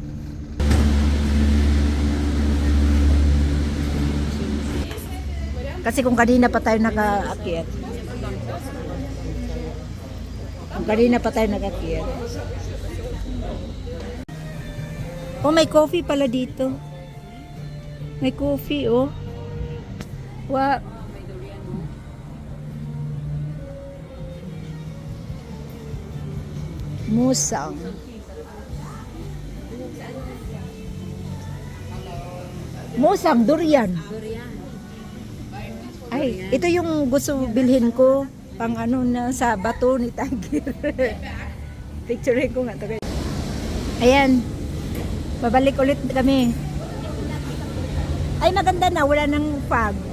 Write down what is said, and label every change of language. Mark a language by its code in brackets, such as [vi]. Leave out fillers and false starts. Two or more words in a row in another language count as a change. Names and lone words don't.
[tl] Kasi kung kanina pa tayo nag-aakyat. Kung kanina pa tayo nag-aakyat. Oh, may coffee pala dito. May coffee, oh. Wow. Musang. Musang, durian. Ay, ito yung gusto bilhin ko. Pang na sa bato ni Tiger. Picturein ko nga to. Ayan. Babalik ulit kami. Ay, maganda na. Wala nang fog.